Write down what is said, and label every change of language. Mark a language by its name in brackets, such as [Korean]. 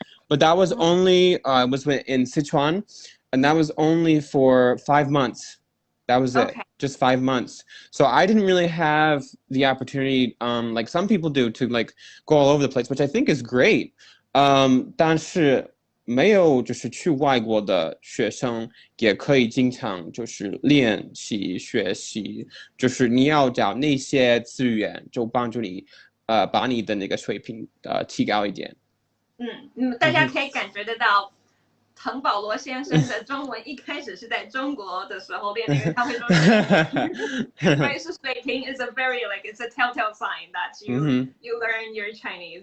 [English] But that was only was in Sichuan, and that was only for 5 months. That was it, just 5 months. So I didn't really have the opportunity, like some people do, to like go all over the place, which I think is great. [Chinese] 但是没有就是去外国的学生也可以经常就是练习学习，就是你要找那些资源，就帮助你把你的那个水平提高一点。大家可以感觉得到，滕保罗先生的中文一开始是在中国的时候练的，因为他会说，right? [English] So 水平 is a very like it's a telltale sign that you learn your Chinese.